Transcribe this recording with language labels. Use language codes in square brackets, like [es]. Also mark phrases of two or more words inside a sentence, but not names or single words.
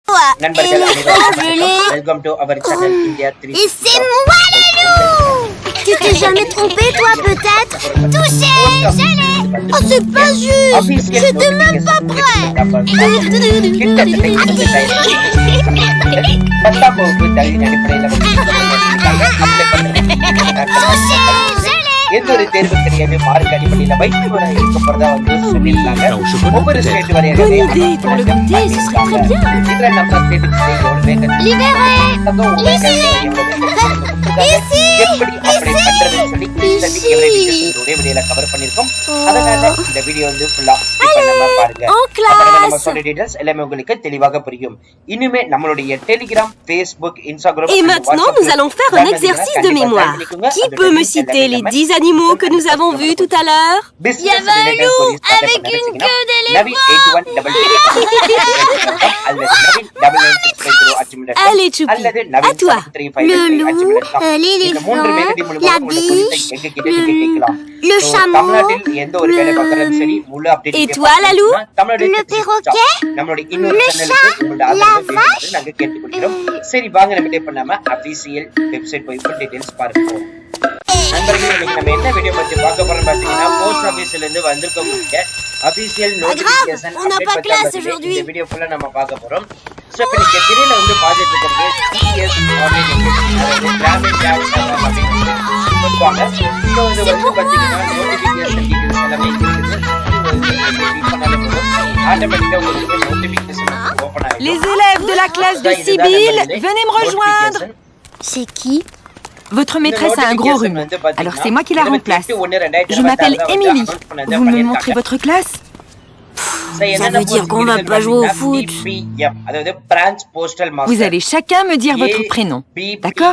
[ta] நண்பர்கள் அனைவருக்கும் [en] welcome to our channel India 3. [fr] Et c'est moi le loup! Tu t'es jamais trompé toi peut-être? Touché! Je l'ai! Oh c'est pas juste! J'étais même pas prêt! Touché! Je l'ai! [ta] எந்த ஒரு தேர்வு தெரியாம மார்க் அடிப்படையில் வைத்தியராக இருக்க போறதா வந்து சொல்லிருக்காங்க. ஒவ்வொரு ஸ்டேட் வரையாக இதுல நம்ம ஸ்டேட்டுக்கு எப்படி அப்ளை பண்றதுன்னு சொல்லி வீடியோல கவர் பண்ணிருக்கோம். அதனால இந்த வீடியோ வந்து ஃபுல்லா ஸ்கிப் பண்ணாம பாருங்க. அப்பதான் நம்ம சொல்ற டீடைல்ஸ் எல்லாமே உங்களுக்கு தெளிவாக புரியும். இனிமே நம்மளுடைய டெலிகிராம், Facebook, Instagram [fr] Et maintenant nous allons faire un exercice de mémoire. Qui peut me citer les 10 animaux que nous avons vus tout à l'heure? Il y avait un loup avec une queue d'éléphant. Allez Choupi, à toi. Le loup, l'éléphant, la biche, le chameau, Et toi Lalou? le perroquet, le chat, la vache. [ta] சரி வாங்க நம்ம டைப் பண்ணாம [en] official website [ta] போய் [en] full details [ta] பார்ப்போம். நண்பர்களே இன்னைக்கு நம்ம என்ன வீடியோ பத்தி பார்க்க போறோம் பாத்தீங்கன்னா [en] post office [ta] இருந்து வந்திருக்கக்கூடிய [en] official notification update [ta] பத்தி இந்த வீடியோ ஃபுல்லா நம்ம பார்க்க போறோம். சோ இப்போ நீங்க திரையில வந்து பார்த்துட்டு இருக்கிறது டிஎஸ் ஆன்லைன் எஜுகேஷன் கிராமின் ஜாப்ஸ் அப்படின்னு சொல்லுவாங்க. சோ இது வந்து பாத்தீங்கன்னா [en] notification details [ta] எல்லாமே இருக்குது. ஆட்டோமேட்டிக்கா உங்களுக்கு [en] notification open [ta] ஆகும். [fr] Les élèves de la classe de Sibylle, venez me rejoindre. C'est qui? Votre maîtresse a un gros rhume, alors c'est moi qui la remplace. Je m'appelle Émilie. Vous me montrez votre classe? Ça veut dire qu'on va pas jouer au foot. Vous allez chacun me dire votre prénom, d'accord?